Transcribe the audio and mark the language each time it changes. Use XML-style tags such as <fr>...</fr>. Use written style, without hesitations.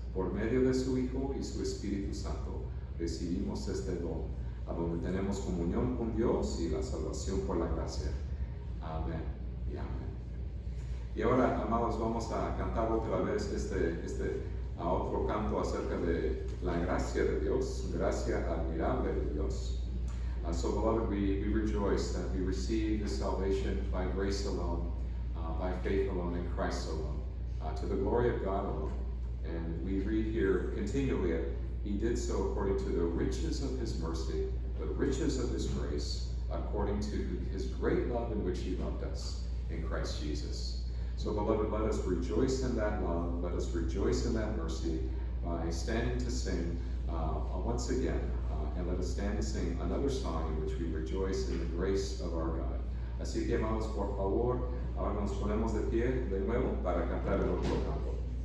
<es>Por medio de su Hijo y su Espíritu Santo recibimos este don, a donde tenemos comunión con Dios y la salvación por la gracia. Amén y amén. Y ahora, amados, vamos a cantar otra vez otro canto acerca de la gracia de Dios, gracia admirable de Dios.</es> <en>So, beloved, we rejoice that we receive this salvation by grace alone, by faith alone, in Christ alone, to the glory of God alone. And we read here continually, He did so according to the riches of His mercy, riches of his grace, according to his great love in which he loved us in Christ Jesus. So beloved, let us rejoice in that love, let us rejoice in that mercy by standing to sing once again, and let us stand to sing another song in which we rejoice in the grace of our God.</en> <es>Así que, amados, por favor, ahora nos ponemos de pie de nuevo para cantar el otro canto.</es>